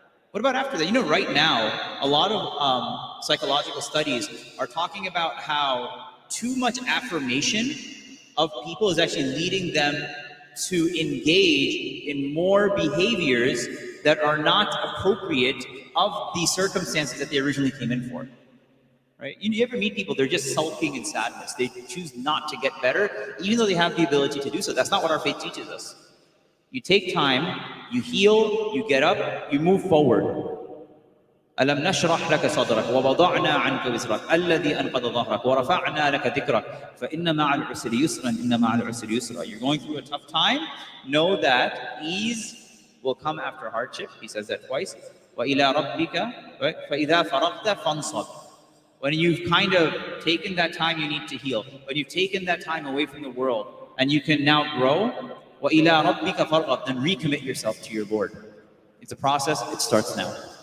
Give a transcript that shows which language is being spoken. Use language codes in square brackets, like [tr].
[en] What about after that? You know, right now, a lot of psychological studies are talking about how too much affirmation of people is actually leading them to engage in more behaviors that are not appropriate of the circumstances that they originally came in for. Right? You ever meet people, they're just sulking in sadness. They choose not to get better, even though they have the ability to do so. That's not what our faith teaches us. You take time, you heal, you get up, you move forward. [ar] ألم نشرح لك صدرك ووضعنا عنك وزرك الذي أنقض ظهرك ورفعنا لك ذكرك فإن مع العسر يسرا إن مع العسر يسرا. [en] You're going through a tough time, know that ease will come after hardship. He says that twice. [ar] وإلى ربك فإذا فرغت فانصب. [en] When you've kind of taken that time you need to heal, when you've taken that time away from the world and you can now grow, [ar] وإلى ربك فارغب, [en] then recommit yourself to your Lord. It's a process, it starts now.